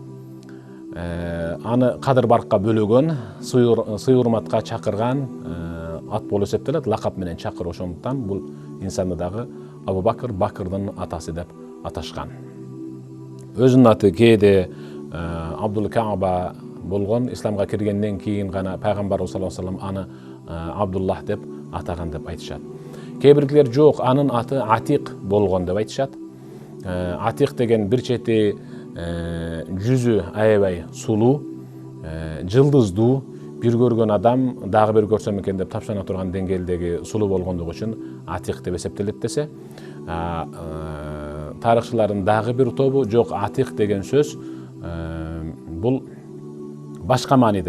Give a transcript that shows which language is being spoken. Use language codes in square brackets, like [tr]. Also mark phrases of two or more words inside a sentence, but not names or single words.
[ky] Аны кадыр баркка бөлөгөн, сый урматка чакырган ат болуп эсептелет, лакап менен чакыр. Ошондуктан бул инсанды дагы Абу Бакыр Бакырдын атасы деп аташкан. Өзүнүн аты кээде Абдул Кааба болгон, исламга киргенден кийин гана пайгамбарыбыз [ar] صلى الله عليه وسلم [ky] аны Абдуллах деп атаган деп айтышат. Кээ бирлер жок, анын аты Атик болгон деп айтышат. Атик деген бир чети жүзү аябай сулуу, жылдыздуу, бир көргөн адам дагы бир көрсөм экен деп тапшана турган деңгээлдеги сулуу болгондугу үчүн Атик деп эсептелет десе, тарыхчылардын дагы бир тобу жок, Атик деген сөз бул башка мааниде.